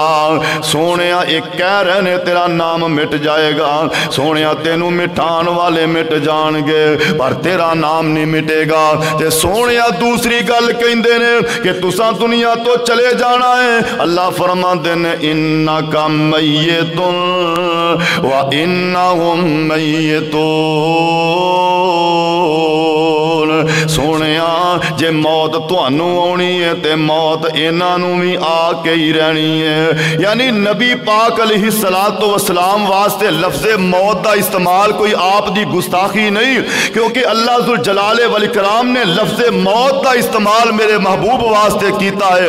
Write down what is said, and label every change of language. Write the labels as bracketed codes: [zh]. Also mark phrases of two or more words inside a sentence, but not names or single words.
[pa] ਸੋਨਿਆ ਇੱਕ ਕਹਿ ਰਹੇ ਨੇ ਤੇਰਾ ਨਾਮ ਮਿਟ ਜਾਏਗਾ, ਸੋਨਿਆ ਤੈਨੂੰ ਮਿਠਾਨ ਵਾਲੇ ਮਿਟ ਜਾਏਂਗੇ ਪਰ ਤੇਰਾ ਨਾਮ ਨਹੀਂ ਮਿਟੇਗਾ। ਤੇ ਸੋਨਿਆ ਦੂਸਰੀ ਗੱਲ ਕਹਿੰਦੇ ਨੇ ਕਿ ਤੁਸਾਂ ਦੁਨੀਆ ਤੋਂ ਚਲੇ ਜਾਣਾ ਹੈ। ਅੱਲਾਹ ਫ਼ਰਮਾਂਦੇ ਨੇ [ar] إنك ميت وإنهم ميتون. [pa] ਸੋਨਿਆ ਜੇ ਮੌਤ ਤੁਹਾਨੂੰ ਆਨੀ ਹੈ ਤੇ ਮੌਤ ਇਨ੍ਹਾਂ ਨੂੰ ਭੀ ਆਕੇ ਹੀ ਰਹਿਣੀ ਹੈ। ਯਾਨੀ ਨਬੀ ਪਾਕ [ar] عليه الصلاة والسلام [pa] ਵਾਸਤੇ ਲਫ਼ਜ਼ੇ ਮੌਤ ਕਾ ਇਸਤੇਮਾਲ ਕੋਈ ਆਪ ਦੀ ਗੁਸਤਾਖ਼ੀ ਨਹੀਂ, ਕਿਉਂਕਿ ਅੱਲਾਹ [ar] ذو الجلال والإكرام [pa] ਨੇ ਲਫ਼ਜ਼ੇ ਮੌਤ ਕਾ ਇਸਤੇਮਾਲ ਮੇਰੇ ਮਹਿਬੂਬ ਵਾਸਤੇ ਕੀਤਾ ਹੈ।